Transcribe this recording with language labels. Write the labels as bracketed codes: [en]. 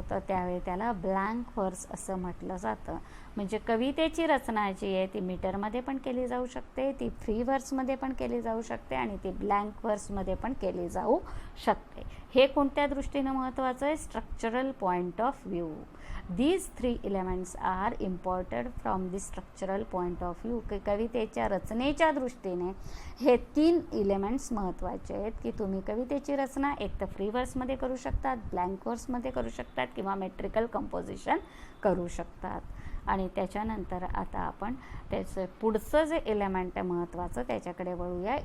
[mr] तर त्यावेळी त्याला ब्लँक व्हर्स असं म्हटलं जातं. म्हणजे कवितेची रचना जी आहे ती मीटरमध्ये पण केली जाऊ शकते, ती फ्री व्हर्समध्ये पण केली जाऊ शकते आणि ती ब्लँक व्हर्समध्ये पण केली जाऊ शकते. हे कोणत्या दृष्टीनं महत्त्वाचं आहे? [en] Structural point of view. These 3 elements are important from the structural point of view. [mr] की कवितेच्या रचनेच्या दृष्टीने हे 3 एलिमेंट्स महत्त्वाचे आहेत, की तुम्ही कवितेची रचना एक तर फ्री व्हर्समध्ये करू शकतात, ब्लँक व्हर्समध्ये करू शकतात, किंवा मेट्रिकल कंपोजिशन करू शकतात. आणि त्याच्यानंतर आता आपण त्याचं पुढचं जे एलिमेंट आहे महत्त्वाचं त्याच्याकडे वळूया.